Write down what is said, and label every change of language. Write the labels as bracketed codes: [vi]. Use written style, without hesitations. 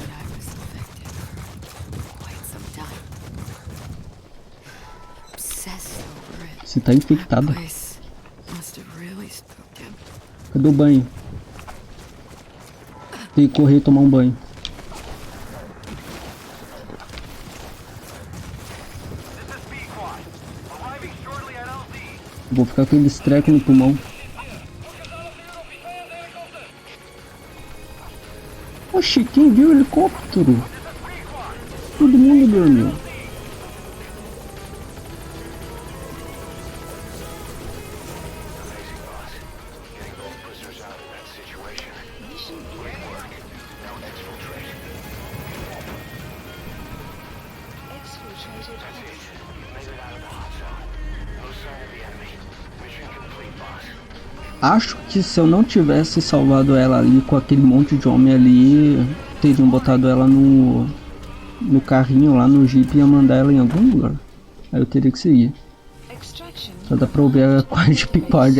[en] But I was infected for quite some time. Obsessed over it. [pt] Você tá infectado. [en] Place must have really spooked him. [pt] Cadê o banho? Tem que correr e tomar um banho. [en] This is Pequod. Arriving shortly at LZ. [pt] Vou ficar com aquele treco no pulmão. Oxi, quem viu o helicóptero? Todo mundo dormiu. [en] Amazing, boss. Getting both prisoners out of that situation. Great work. Now exfiltrate. Exfiltrated. That's it. You've made it out of the hot zone. No sign of the enemy. Mission complete, boss. [pt] Acho que se eu não tivesse salvado ela ali com aquele monte de homem ali, teriam botado ela no carrinho lá no jeep e ia mandar ela em algum lugar. Aí eu teria que seguir. [en] Extraction. [pt] Só dá pra ouvir a quite picode.